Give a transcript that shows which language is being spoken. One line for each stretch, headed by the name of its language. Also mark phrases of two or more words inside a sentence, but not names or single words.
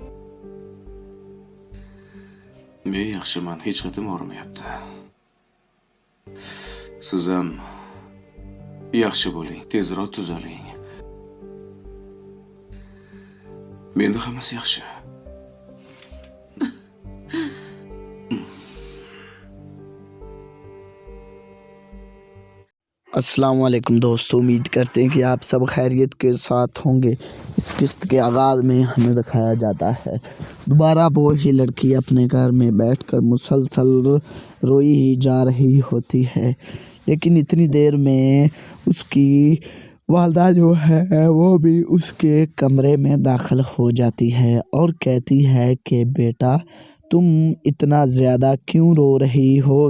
Uzbek: Men yaxshiman, hech qatim og'rimayapti. Siz ham yaxshi bo'ling, tezroq tuzaling. Menda hammasi yaxshi.
Urdu: السلام علیکم دوستوں، امید کرتے ہیں کہ آپ سب خیریت کے ساتھ ہوں گے. اس قسط کے آغاز میں ہمیں دکھایا جاتا ہے دوبارہ وہ ہی لڑکی اپنے گھر میں بیٹھ کر مسلسل روئی ہی جا رہی ہوتی ہے، لیکن اتنی دیر میں اس کی والدہ جو ہے وہ بھی اس کے کمرے میں داخل ہو جاتی ہے اور کہتی ہے کہ بیٹا تم اتنا زیادہ کیوں رو رہی ہو?